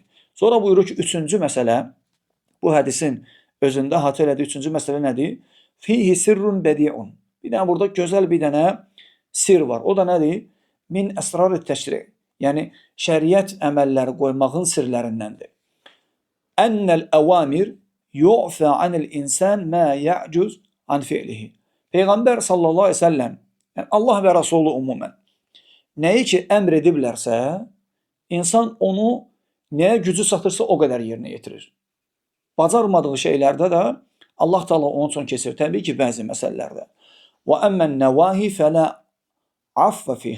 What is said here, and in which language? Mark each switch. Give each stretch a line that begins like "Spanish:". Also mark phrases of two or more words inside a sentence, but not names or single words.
Azerbaijani: Sonra buyurur ki, üçüncü məsələ, bu hədisin özündə əhatə elədiyi üçüncü məsələ nədir?
Arabic: فيه سر بديع.
Azerbaijani: Bir dənə burada gözəl bir dənə sir var. O da nədir?
Arabic: من أسرار التشريع'.
Azerbaijani: Yəni şəriət əməlləri qoymağın sirlərindəndir.
Arabic: أن الأوامر يعفى عن الإنسان ما يعجز عن فعله.
Azerbaijani: Peyğəmbər
Arabic: صلى الله عليه و سلم,
Azerbaijani: yəni Allah və Rəsulu ümumən nəyi ki əmr ediblərsə, insan onu nəyə gücü çatırsa o qədər yerinə yetirir. Bacarmadığı şeylərdə də Allah Taala onun üçün keçir. Təbii ki, bəzi məsələlərdə.
Arabic: و أما النواهي فلا عفو فيه.